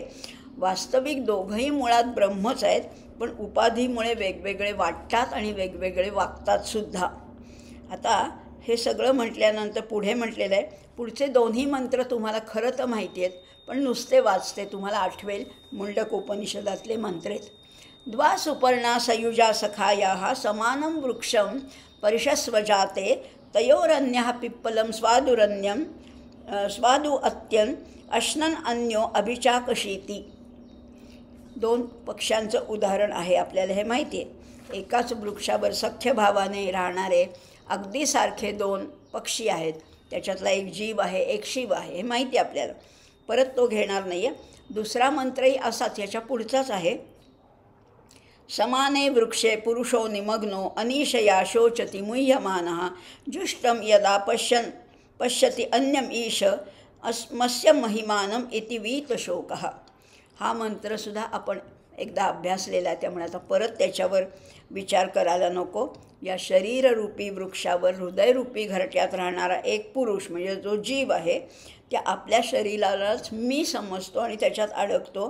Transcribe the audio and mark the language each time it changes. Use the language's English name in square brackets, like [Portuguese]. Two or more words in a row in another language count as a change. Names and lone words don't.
[Marathi] वास्तविक दोघंही मुळात ब्रह्मच आहेत, पण उपाधीमुळे वेगवेगळे वाटतात आणि वेगवेगळे वागतात सुद्धा. आता हे सगळं म्हटल्यानंतर पुढे म्हटलेलं आहे, पुढचे 2ही मंत्र तुम्हाला खरं तर माहिती आहेत, पण नुसते वाचते तुम्हाला आठवेल, मुंडक उपनिषदातले मंत्र आहेत. [Sanskrit] द्वा सुपर्णा सयुजा सखायाः समानं वृक्षं परिषस्वजाते तयोरन्यः पिप्पलं स्वादुरन्यं स्वादु अत्यन् अश्नन् अन्यो अभिचाकशीति. [Marathi] 2 पक्ष्यांचं उदाहरण आहे, आपल्याला हे माहिती आहे. एकाच वृक्षावर सख्यभावाने राहणारे अगदी सारखे 2 पक्षी आहेत. त्याच्यातला एक जीव आहे, एक शिव आहे, हे माहिती आहे आपल्याला. परत तो घेणार नाही आहे. दुसरा मंत्रही असाच, याच्या पुढचाच आहे. [Sanskrit] समाने वृक्षे पुरुषो निमग्नो अनिशया शोचति मुह्यमानः जुष्टं यदा पश्यति अन्यम ईश मस्य महिमानम इति वीतशोकः. [Marathi] हा मंत्रसुद्धा आपण एकदा अभ्यासलेला आहे, त्यामुळे आता परत त्याच्यावर विचार करायला नको. या शरीररूपी वृक्षावर हृदयरूपी घरट्यात राहणारा एक पुरुष म्हणजे जो जीव आहे, त्या आपल्या शरीरालाच मी समजतो आणि त्याच्यात अडकतो.